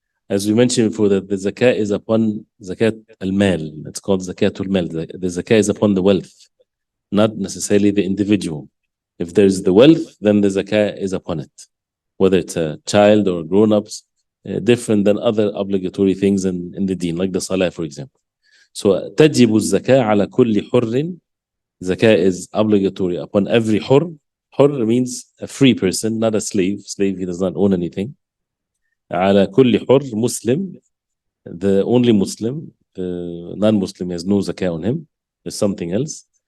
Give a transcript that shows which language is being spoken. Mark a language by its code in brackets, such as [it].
[en] As we mentioned before, that the zakat is upon zakat al-mal. It's called zakat al-mal. The zakat is upon the wealth, not necessarily the individual. If there's the wealth, then the zakat is upon it, whether it's a child or grown-ups, different than other obligatory things in the deen, like the salah, for example. So [ar] تجب الزكاة على كل حر. [en] Zakah is obligatory upon every hur. Hur means a free person, not a slave. Slave, he does not own anything. [ar] على كل حر [en] Muslim, the only Muslim. The non-Muslim has no zakah on him. There's something else.